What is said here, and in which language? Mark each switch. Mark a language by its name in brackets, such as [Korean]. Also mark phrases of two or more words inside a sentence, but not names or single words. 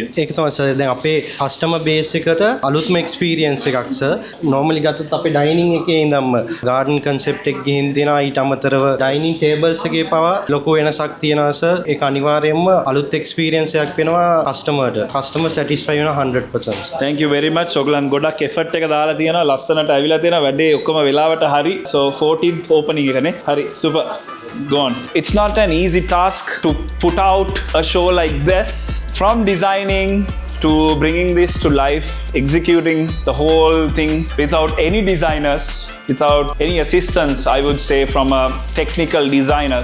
[Sinhala] ඒක තමයි සර්. දැන් අපේ [English] customer base [Sinhala] එකට අලුත්ම experience එකක් සර්. normally ගත්තොත් අපේ dining එකේ ඉඳන්ම [English] garden concept [Sinhala] එක ගිහින් දෙනවා. ඊට අමතරව [English] dining tables [Sinhala] එකේ පවා ලොකු වෙනසක් තියෙනවා සර්. ඒක අනිවාර්යයෙන්ම අලුත් experience එකක් වෙනවා customerට. customer satisfy වෙනවා 100%. [English] thank you very much. [Sinhala] ඔයගලන් ගොඩක් effort එක දාලා තියෙනවා. ලස්සනට ඇවිල්ලා තියෙනවා. වැඩේ ඔක්කොම වෙලාවට හරි. so 14th opening එකනේ. හරි super. [English] Go on. It's not an easy task to put out a show like this. From designing to bringing this to life, executing the whole thing without any designers, without any assistance, I would say, from a technical designer.